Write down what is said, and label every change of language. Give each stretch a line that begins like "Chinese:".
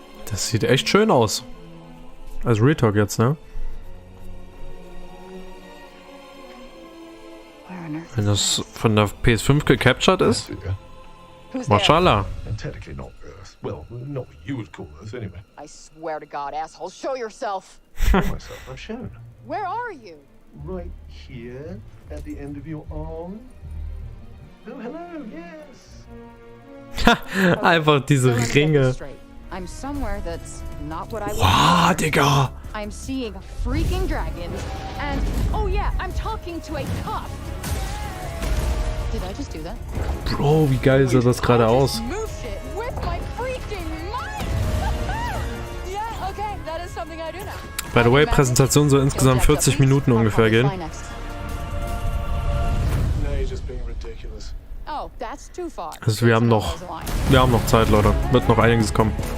German: Das sieht echt schön aus. Als Real Talk jetzt, ne? Wenn das von der PS5 gecaptured ist.
Arabic: Mashallah.
English: And technically not Earth. Well, not what you would call Earth, anyway. I swear to God, asshole, show yourself! Myself, I've shown. Where are you? Right here, at the end of your arm. Oh, hello, yes.
German: Einfach diese Ringe.
English: I'm somewhere that's not what I
German: Wow, Digga.
English: I'm seeing freaking dragons, and oh yeah, I'm talking to a cop. Did I just do that?
German: Bro, wie geil sah das gerade aus?
English: Move shit with my freaking mind. Yeah, okay, that is something I do now. By the way,
German: Präsentation soll insgesamt 40 Minuten ungefähr gehen.
English: No, you're just being ridiculous. Oh, that's too far.
German: Also wir haben noch Zeit, Leute. Wird noch einiges kommen.